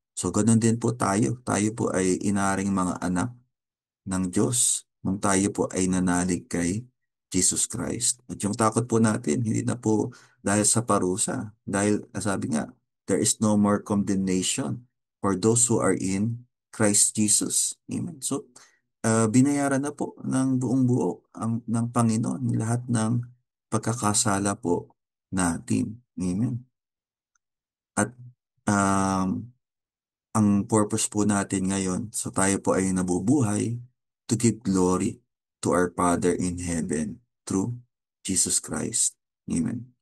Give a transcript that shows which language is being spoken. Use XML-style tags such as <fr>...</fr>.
<tl>So ganun din po tayo. Tayo po ay inaring mga anak ng Diyos nung tayo po ay nanalig kay Jesus Christ. At yung takot po natin, hindi na po dahil sa parusa. Dahil sabi nga,</tl> <en>there is no more condemnation for those who are in Christ Jesus.</en> <tl>Amen. So, binayaran na po ng buong buo ng Panginoon lahat ng pagkakasala po natin. Amen. At um, ang purpose po natin ngayon, so tayo po ay nabubuhay</tl> <en>to give glory to our Father in heaven through Jesus Christ.</en> <tl>Amen.</tl>